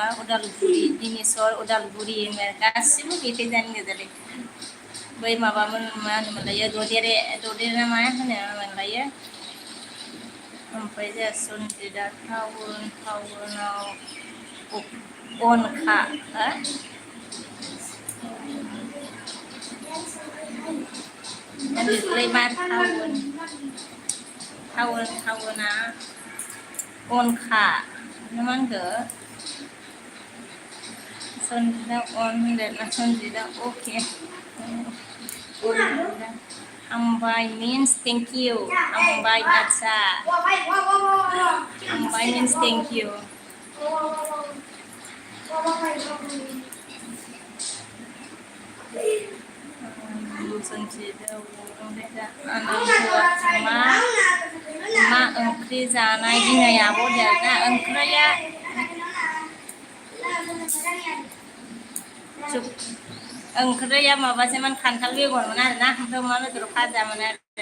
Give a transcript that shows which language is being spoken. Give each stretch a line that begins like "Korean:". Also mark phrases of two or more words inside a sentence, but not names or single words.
Bodo: उदालगुरि गासिबो मेथाइ जानो गोजालै बै माबामोन मा होनोमोनलायो ददेरे ना मा होनोमोनलायो ओमफ्राय जोंहा सनजितआ टाउनाव अनखा सनजितलाय मा टाउना अनखा ना मा होनखो सनजितआ अन होनदों ना सनजितआ अके हामबाय
English: means thank you
Bodo: हामबाय अच्छा हामबाय
English: means thank you
Bodo: सनजितआ मा ओंख्रि जानाय दिनै आब' देरना ओंख्रिया माबासोमोन खान्थाल बेगरमोन आरोना ओमफ्राय अमा बेदर फाजामोन आरो